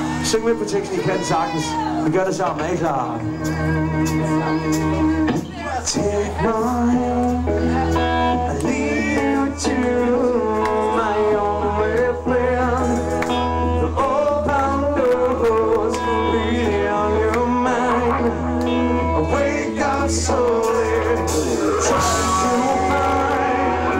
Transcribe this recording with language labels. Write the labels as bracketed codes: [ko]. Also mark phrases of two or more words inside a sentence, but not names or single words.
[da] Syng med på teksten, I kan sagtens. Vi gør det sammen, er I klar? [en] Take my hand, I lead you to my only friend. The open doors leading on your mind. I wake up slowly, trying to find.